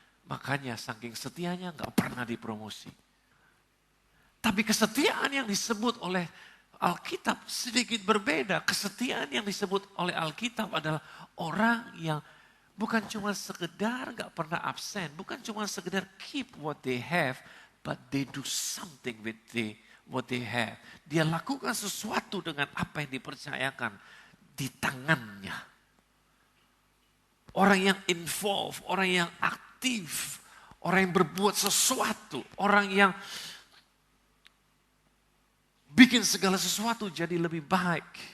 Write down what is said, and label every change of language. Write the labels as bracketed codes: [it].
[id] Makanya saking setianya gak pernah dipromosi. Tapi kesetiaan yang disebut oleh Alkitab sedikit berbeda. Kesetiaan yang disebut oleh Alkitab adalah orang yang bukan cuma sekedar gak pernah absen. Bukan cuma sekedar [en] keep what they have, but they do something with what they have. [id] Dia lakukan sesuatu dengan apa yang dipercayakan di tangannya. Orang yang involve, orang yang aktif, orang yang berbuat sesuatu, orang yang bikin segala sesuatu jadi lebih baik.